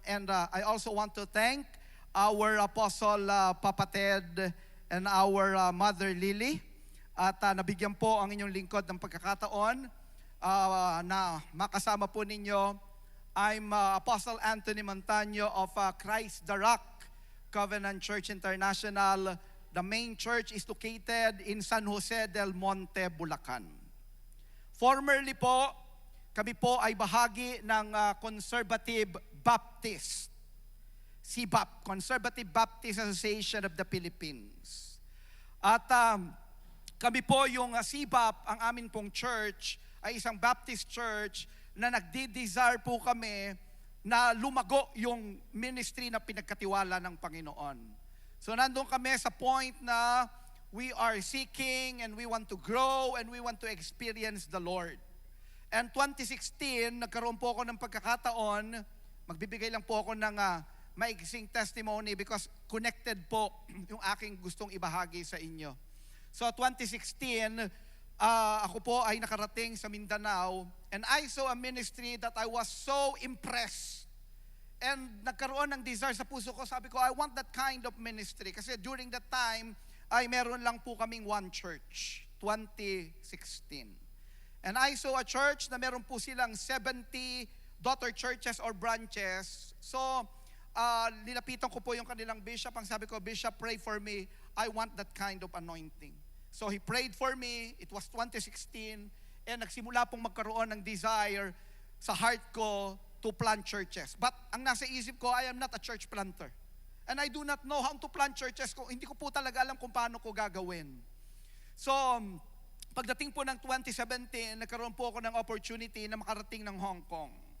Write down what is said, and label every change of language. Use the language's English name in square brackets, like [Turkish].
[English] And I also want to thank our Apostle Papa Ted and our Mother Lily. [Filipino] At nabigyan po ang inyong lingkod ng pagkakataon na makasama po ninyo. [English] I'm Apostle Anthony Montaño of Christ the Rock Covenant Church International. The main church is located in San Jose del Monte, Bulacan. [Filipino] Formerly po, kami po ay bahagi ng Conservative Baptist, CBAP, Conservative Baptist Association of the Philippines. At kami po yung CBAP, ang amin pong church, ay isang Baptist church na nagdi-desire po kami na lumago yung ministry na pinagkatiwala ng Panginoon. So nandun kami sa point na [English] we are seeking and we want to grow and we want to experience the Lord. [Filipino] And 2016, nagkaroon po ako ng pagkakataon, magbibigay lang po ako ng maiksing testimony because connected po yung aking gustong ibahagi sa inyo. [English] So 2016, [Filipino] ako po ay nakarating sa Mindanao [English] and I saw a ministry that I was so impressed. [Filipino] And nagkaroon ng desire sa puso ko, sabi ko, [English] I want that kind of ministry. [Filipino] Kasi during that time, ay meron lang po kaming one church, 2016. [English] And I saw a church [Filipino] na meron po silang [English] 70 daughter churches or branches. [Filipino] So, nilapitan ko po yung kanilang bishop. Ang sabi ko, Bishop, pray for me. [English] I want that kind of anointing. So he prayed for me. It was 2016. And [Filipino] nagsimula pong magkaroon ng desire sa heart ko [English] to plant churches. But [Filipino] ang nasa isip ko, [English] I am not a church planter. And I do not know how to plant churches. [Filipino] Hindi ko po talaga alam kung paano ko gagawin. So, pagdating po ng 2017, nagkaroon po ako ng opportunity na makarating ng Hong Kong.